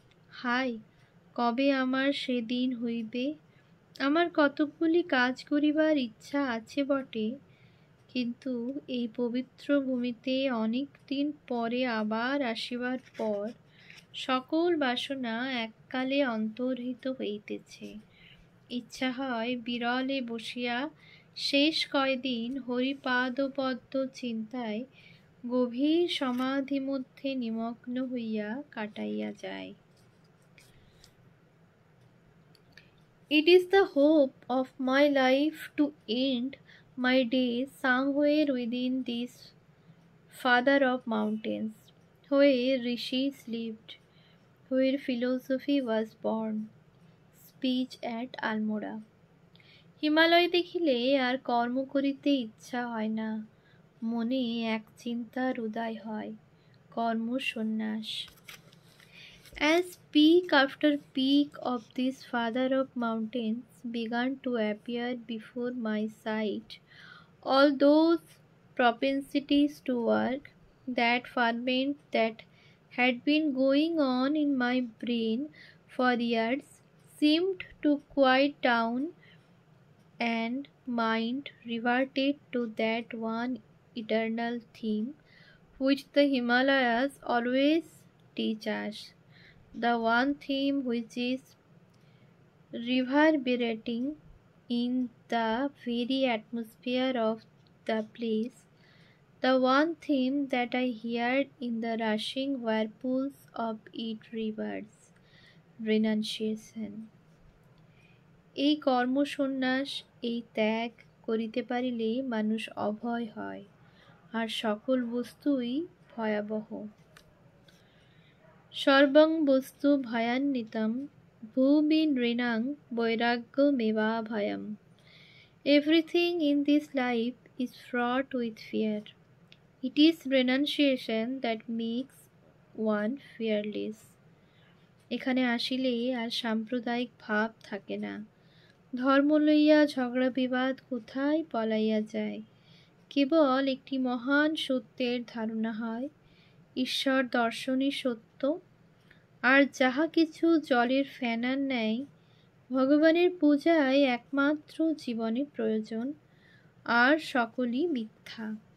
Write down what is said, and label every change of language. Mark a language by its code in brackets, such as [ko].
[bn] হায়, কবে আমার সেদিন হইবে? আমার কতকগুলি কাজ করিবার ইচ্ছা আছে বটে, কিন্তু এই পবিত্র ভূমিতে অনেক দিন পরে আবার আসিবার পর সকল বাসনা এককালে অন্তর্হিত হইতেছে। ইচ্ছা হয় বিরলে বসিয়া শেষ কয়দিন হরিপাদপদ্ম চিন্তায় গভীর সমাধি মধ্যে নিমগ্ন হইয়া কাটাইয়া যায়। [en] It is the hope of my life to end my days somewhere within this father of mountains, where rishis lived, where philosophy was born. Speech at Almora. [bn] Himalaya দেখিলে আর কর্ম করিতে ইচ্ছা হয় না, মনে এক চিন্তার উদয় হয়, কর্ম সন্ন্যাস। [en] As peak after peak of this father of mountains began to appear before my sight, all those propensities to work, that ferment that had been going on in my brain for years, seemed to quiet down, and mind reverted to that one eternal theme which the Himalayas always teach us, the one theme which is reverberating in the very atmosphere of the place, the one theme that I heard in the rushing whirlpools of its rivers, renunciation. [bn] এই কর্মসন্ন্যাস, এই ত্যাগ করিতে পারিলে মানুষ অভয় হয়, আর সকল বস্তুই ভয়াবহ। [sa] সর্বং বস্তু ভয়ান্বিতম ভূমি নৃণাং বৈরাগ্যমেবা ভয়ম। [en] Everything in this life is fraught with fear. It is renunciation that makes one fearless. [bn] এখানে আসিলে আর সাম্প্রদায়িক ভাব থাকে না। ধর্ম লইয়া ঝগড়া বিবাদ কোথায় পলাইয়া যায়। কেবল একটি মহান সত্যের ধারণা হয়, ঈশ্বর দর্শনই সত্য, আর যাহা কিছু জলের ফেনার ন্যায় ভগবানের পূজায় একমাত্র জীবনে প্রয়োজন, আর সকলই মিথ্যা।